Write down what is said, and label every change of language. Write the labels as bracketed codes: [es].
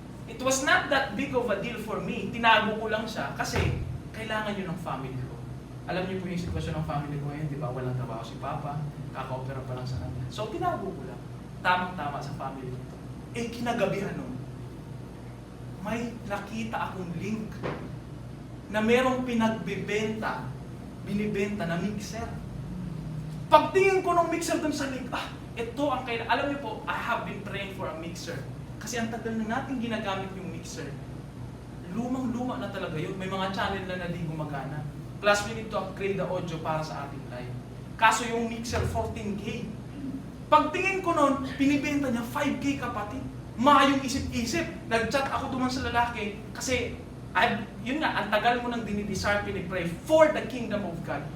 [en] It was not that big of a deal for me. [tl] Tinago ko lang siya kasi kailangan yun ng family ko. Alam niyo po yung sitwasyon ng family ko ngayon, di ba? Walang trabaho si Papa, kaka-opera pa lang sa kanya. So, tinago ko lang. Tamang-tama sa family ko. Kinagabihan nun, may nakita akong link na merong binibenta na mixer. Pagtingin ko ng mixer dun sa link, ito ang kailangan. Alam niyo po, [en] I have been praying for a mixer. [tl] Kasi ang tagal na natin ginagamit yung mixer. Lumang-luma na talaga yun. May mga channel na di gumagana. [en] Plus, we need to upgrade the audio [tl] para sa ating live. Kaso yung mixer, 14K. Pagtingin ko nun, binibenta niya 5K kapatid. Maayong isip-isip. Nag-chat ako duman sa lalaki kasi yun nga, ang tagal mo nang dinidesire, pinipray [en] for the kingdom of God.